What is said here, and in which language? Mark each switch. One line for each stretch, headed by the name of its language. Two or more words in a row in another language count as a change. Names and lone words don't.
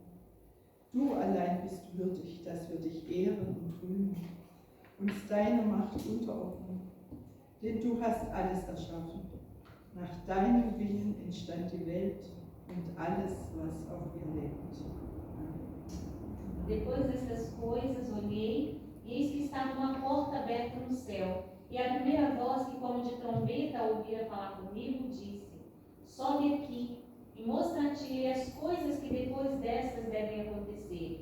German: Du allein bist würdig, dass wir dich ehren und rühmen, uns deiner Macht unterordnen, denn du hast alles erschaffen. Nach deinem Willen entstand die Welt und alles, was auf ihr lebt.
Portuguese: Depois dessas coisas, olhei, e eis que estava uma porta aberta no céu. E a primeira voz que, como de trombeta, ouvira falar comigo, disse: Sobe aqui, e mostrar-te as coisas que depois destas devem acontecer.